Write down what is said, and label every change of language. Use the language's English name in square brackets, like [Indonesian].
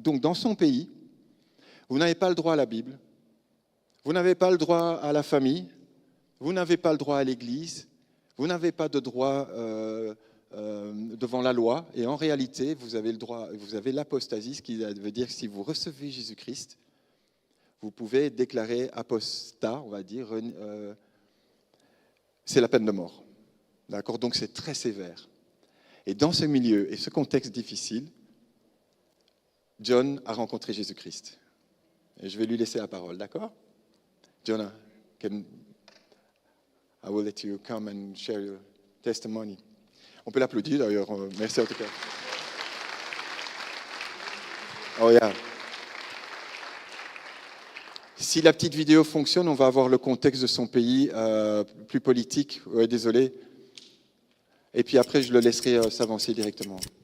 [French] Donc dans son pays, vous n'avez pas le droit à la Bible, vous n'avez pas le droit à la famille, vous n'avez pas le droit à l'église, vous n'avez pas de droit devant la loi, et en réalité, vous avez le droit, vous avez l'apostasie, ce qui veut dire que si vous recevez Jésus-Christ, vous pouvez déclarer apostat, on va dire, c'est la peine de mort. D'accord? Donc c'est très sévère. Et dans ce milieu et ce contexte difficile, John a rencontré Jésus-Christ. Et je vais lui laisser la parole, d'accord? [English] John, I will let you come and share your testimony. [French] On peut l'applaudir d'ailleurs. Merci en tout cas. [English] Oh yeah. [French] Si la petite vidéo fonctionne, on va avoir le contexte de son pays, plus politique. Ouais, désolé. Et puis après, je le laisserai s'avancer directement.